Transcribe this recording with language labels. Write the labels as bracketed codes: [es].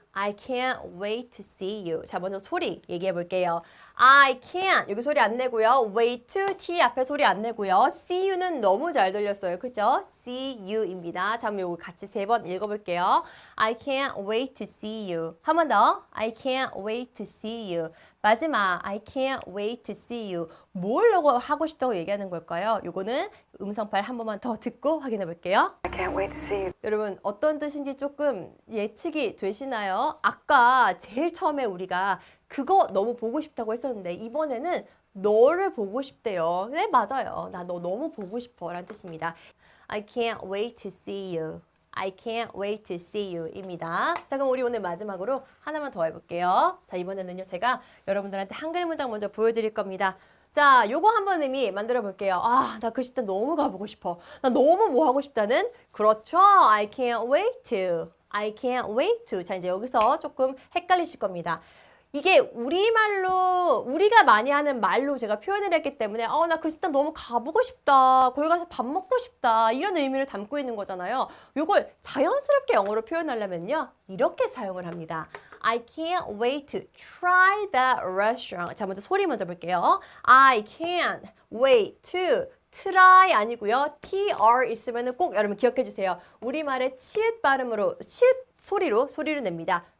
[en] I can't wait to see you. [ko] 자, 먼저 소리 얘기해 볼게요. [en] I can't. [ko] 여기 소리 안 내고요. wait to T 앞에 소리 안 내고요. see you는 너무 잘 들렸어요. 그죠? see you입니다. 자, 그럼 요거 같이 3번 읽어볼게요. [en] I can't wait to see you. [ko] 한 번 더. [en] I can't wait to see you. [ko] 마지막 [en] I can't wait to see you. [ko] 뭘 하고 싶다고 얘기하는 걸까요? 요거는 음성 파일 한 번만 더 듣고 확인해 볼게요. [en] I can't wait to see you. [ko] 여러분 어떤 뜻인지 조금 예측이 되시나요? 아까 제일 처음에 우리가 그거 너무 보고 싶다고 했었는데 이번에는 너를 보고 싶대요. 네, 맞아요. 나 너 너무 보고 싶어 라는 뜻입니다. [en] I can't wait to see you. I can't wait to see you [ko] 입니다. 자, 그럼 우리 오늘 마지막으로 하나만 더 해볼게요. 자, 이번에는요 제가 여러분들한테 한글 문장 먼저 보여드릴 겁니다. 자, 요거 한번 의미 만들어 볼게요. 아, 나 그 시대 너무 가보고 싶어. 나 너무 뭐 하고 싶다는? 그렇죠. [en] I can't wait to. I can't wait to. [ko] 자, 이제 여기서 조금 헷갈리실 겁니다. 이게 우리말로, 우리가 많이 하는 말로 제가 표현을 했기 때문에 나 그 식당 너무 가보고 싶다. 거기 가서 밥 먹고 싶다. 이런 의미를 담고 있는 거잖아요. 요걸 자연스럽게 영어로 표현하려면요. 이렇게 사용을 합니다. [en] I can't wait to try that restaurant. [ko] 자, 먼저 소리 먼저 볼게요. [en] I can't wait to try [ko] 아니고요. tr 있으면 꼭 여러분 기억해 주세요. 우리말의 치읓 발음으로, 치읓 소리를 냅니다.